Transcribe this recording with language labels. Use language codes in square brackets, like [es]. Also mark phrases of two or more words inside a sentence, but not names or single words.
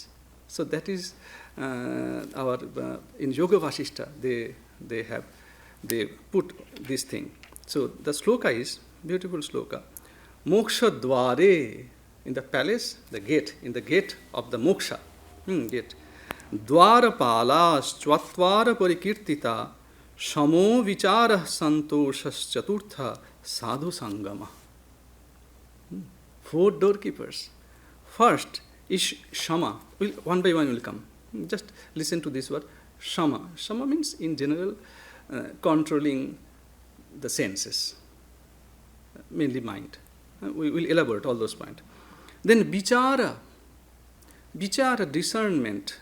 [en] So that is in Yoga Vashishta they put this thing. So the sloka is beautiful sloka. [sa] Moksha dware, [en] in the palace, the gate of the moksha. Gate. [sa] Dwarapala chvatvara parikirtita shamo vichara santoshas chaturtha sadhu sangama. [en] 4 doorkeepers. First is Shama. One by one will come. Just listen to this word. Shama. Shama means in general controlling the senses, mainly mind. We will elaborate all those points. Then vichara. Vichara, discernment.